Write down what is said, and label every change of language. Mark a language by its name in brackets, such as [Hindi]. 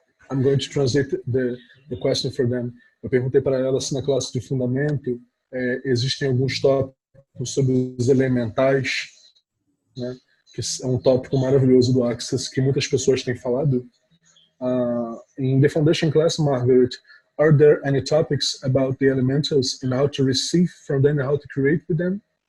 [English] I'm going to translate the question for them. [Portuguese] Eu perguntei para ela se na classe de fundamento existem alguns tópicos sobre os elementais, né? Que é um tópico maravilhoso do Access que muitas pessoas têm falado. [English] In the foundation class, Margaret, are there any topics about the elementals and how to receive from them and how to create with them?